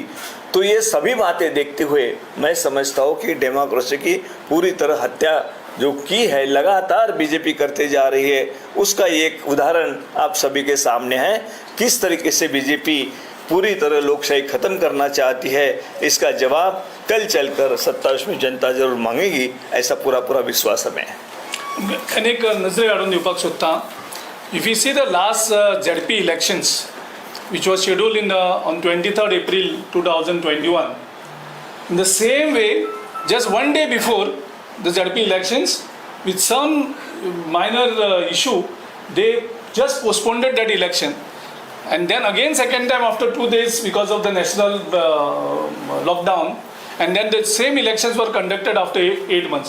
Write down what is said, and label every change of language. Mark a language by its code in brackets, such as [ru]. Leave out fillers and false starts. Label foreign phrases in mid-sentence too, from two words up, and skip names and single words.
[hi] तो ये सभी बातें देखते हुए मैं समझता हूँ कि डेमोक्रेसी की पूरी तरह हत्या जो की है लगातार बीजेपी करते जा रही है, उसका एक उदाहरण आप सभी के सामने है। किस तरीके से बीजेपी पूरी तरह लोकशाही खत्म करना चाहती है, इसका जवाब कल चलकर 27 में जनता जरूर मांगेगी, ऐसा पूरा विश्वास हमें है। [kok] अनेक नजरे काढून दिवपाक सोदता, [en] if you see the last ZP elections which was scheduled on 23rd April 2021, in the same way just one day before the ZP elections, with some minor issue, they just postponed that election. And then again second time after 2 days because of the national lockdown, and then the same elections were conducted after 8 months.